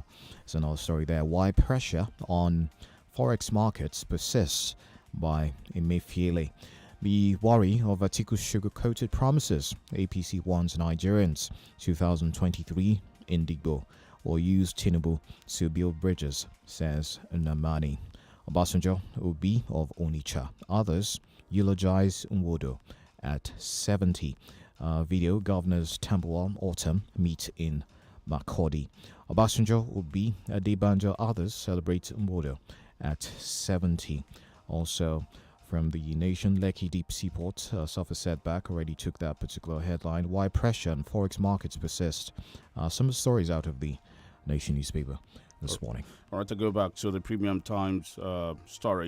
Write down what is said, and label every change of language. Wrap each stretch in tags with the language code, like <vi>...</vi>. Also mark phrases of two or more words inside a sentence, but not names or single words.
<en>There's another story there. Why pressure on forex markets persists by Emefiele. The worry of Atiku's sugar-coated promises. APC warns Nigerians 2023 Indigo will use Tinubu to build bridges, says Nnamani. Obasanjo Obi of Onitsha. Others eulogize Nwodo at 70. Video Governors Tambuwal Autumn meet in Makurdi. Obasanjo Obi Adebanjo. Others celebrate Nwodo at 70. Also, from the Nation, Lekki Deep Seaport suffers setback. Already took that particular headline. Why pressure on forex markets persist. Some of the stories out of the Nation newspaper this morning. All right, to go back to the Premium Times story.</en>